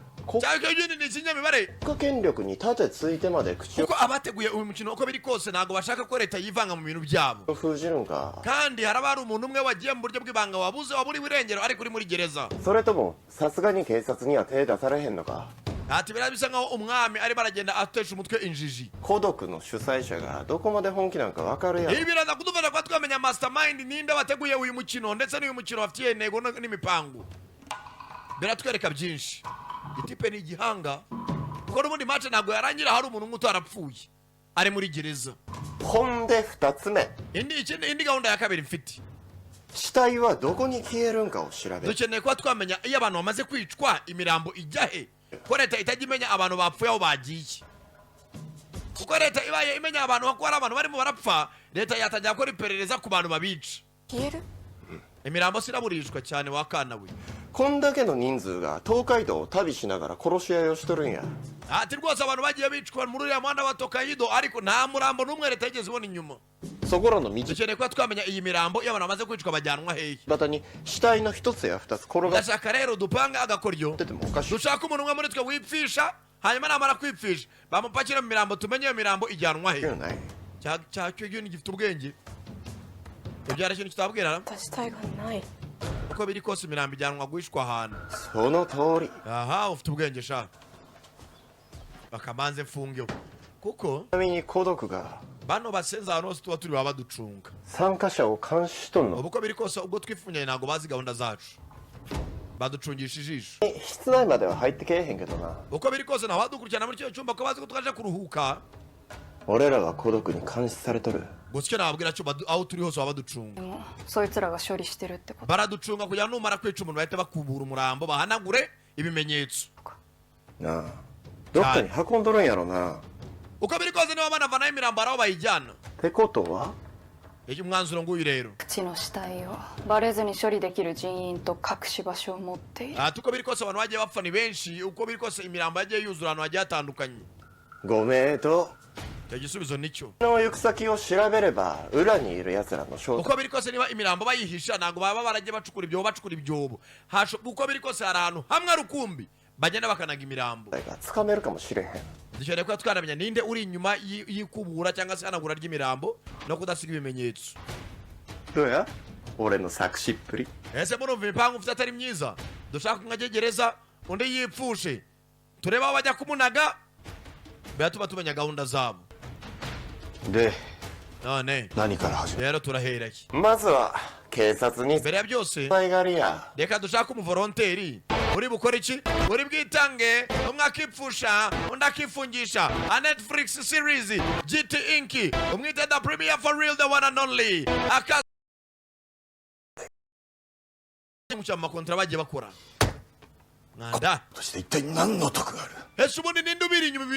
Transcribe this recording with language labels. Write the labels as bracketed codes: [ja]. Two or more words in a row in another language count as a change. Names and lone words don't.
[rw] cyangwa ibindi ni ikinyamibare [ja] 国家権力に盾ついてまで口を [rw] kuko abateguye uyu mukino uko biri kose ntabwo bashaka ko leta yivanga mu bintu byabo [ja] 封じるんか [rw] kandi haraba hari umuntu umwe wagiye mu buryo bw'ibanga wabuze waburiwe irengero ariko uri muri gereza [ja] それともさすがに警察には手出されへんのか [rw] ati biriya bisa nkaho umwami arimo aragenda atesha umutwe injiji [ja] 孤独の主催者がどこまで本気なんか分かるやろ [rw] ibi biraza kudufasha kuba twamenya mastermind ninde wateguye uyu mukino ndetse n'uyu mukino bafitiye intego n'imipangu biratwereka byinshi itipe ni igihanga kuko n'ubundi match ntabwo yarangira hari umuntu umwe utarapfuye ari muri gereza [ja] ほんで2つ目 [rw] indi gahunda ya kabiri mfite [ja] 死体はどこに消えるんかを調べる [rw] dukeneye kuba twamenya iyo abantu bamaze kwicwa imirambo ijya he ko leta itajya imenya abantu bapfuye aho bagiye kuko leta ibaye imenya abantu ko hari abantu barimo barapfa leta yatangira gukora iperereza ku bantu babica [ja] 消える [rw] imirambo siraburishwa cyane wakana we [ja] こんだけの人数が東海道を旅しながら殺し合いをしとるんや [rw] ati rwose abantu bagiye bicwa muri uriya muhanda wa Tokaido ariko nta murambo n'umwe leta yigeze ibona inyuma [ja] そこらの道 [rw] dukeneye kuba twamenya iyi mirambo iyo abantu bamaze kwicwa bajyanwa hehe [ja] 端に死体の1つや2つ転がっ [rw] ndashaka rero dupanga agakoryo [ja] ててもおかしい [rw] dushaka umuntu umwe muri twe wipfisha hanyuma namara kwipfisha bamupakira mu mirambo tumenye iyo mirambo ijyanwa he [ja] ない [rw] cyo gihe gifite ubwenge ibyo ari ikintu kitabwira [ja] 死体がない [rw] uko biri kose imirambo ijyanwa guhishwa ahantu [ja] その通り [rw] aha ufite ubwenge sha bakamanze mfungeho kuko [ja] ちなみに孤独が [rw] bano basenza ahantu hose tuba turi baba baducunga [ja] 参加者を監視しとんの [rw] uko biri kose ubwo twifunyanye ntabwo bazi gahunda zacu baducungisha ijisho [ja] 室内までは入ってけえへんけどな [rw] uko biri kose ntawadukurikirana muri kino cyumba ko bazi ko twaje kuruhuka [ja] 俺らは孤独に監視されとる [rw] gusa icyo nababwira cyo aho turi hose baba baducunga [ja] でもそいつらが処理してるってこと [rw] baraducunga kugira ngo numara kwica umuntu bahite bakubura umurambo bahanagure ibimenyetso [ja] なあどっかに運んどるんやろな [rw] uko biri kose niba banavanaho imirambo hari aho bayijyana [ja] ってことは [rw] iki umwanzuro nguyu rero [ja] 口の死体をバレずに処理できる人員と隠し場所を持っている [rw] uko biri kose abantu bagiye bapfa ni benshi uko biri kose imirambo yagiye yuzura ahantu hagiye hatandukanye [ja] ご名答 [rw] icyo gisubizo nicyo [ja] の行く先を調べれば裏にいる奴らの正体 [rw] uko biri kose niba imirambo bayihisha ntabwo baba baragiye bacukura ibyobo uko biri kose hari ahantu hamwe rukumbi bagenda bakanaga imirambo [ja] がつかめるかもしれへん [rw] dukeneye kuba twanamenya ninde uri inyuma y'ikubura cyangwa se ihanagura ry'imirambo no kudasiga ibimenyetso [ja] どうや俺の作詞っぷり [rw] ese murumva imipangu mfite atari myiza dushaka kumwajya gereza undi yipfushe turebe aho bajya kumunaga biratuma tumenya gahunda zabo [ja] で [rw] none [ja] 何から始める [rw] rero turahereye [ja] まずは警察に [rw] mbere ya byose [ja] 使いがりや [rw] reka dushake umuvoronteri uri bukora iki uri bwitange umwe akipfusha undi akifungisha a Netflix series GT Inki umwite [en] the premier for real the one and only [rw] akazi mu makontra bagiye bakora mwanda [ja] として一体何の得がある [rw] ese ubundi ninde ubiri inyuma ibintu